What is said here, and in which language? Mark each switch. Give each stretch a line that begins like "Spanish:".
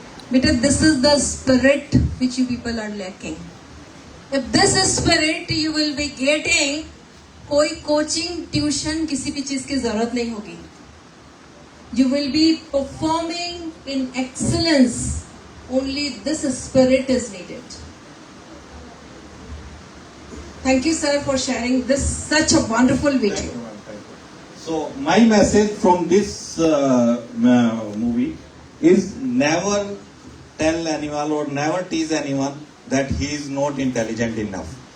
English: Because this is the spirit which you people are lacking. If this is spirit you will be getting,
Hindi: कोई coaching tuition किसी भी चीज की जरूरत नहीं होगी.
English: You will be performing in excellence. Only this spirit is needed. Thank you sir for sharing this such a wonderful video. So my message from this movie is never tell anyone or never tease anyone that he is not intelligent enough.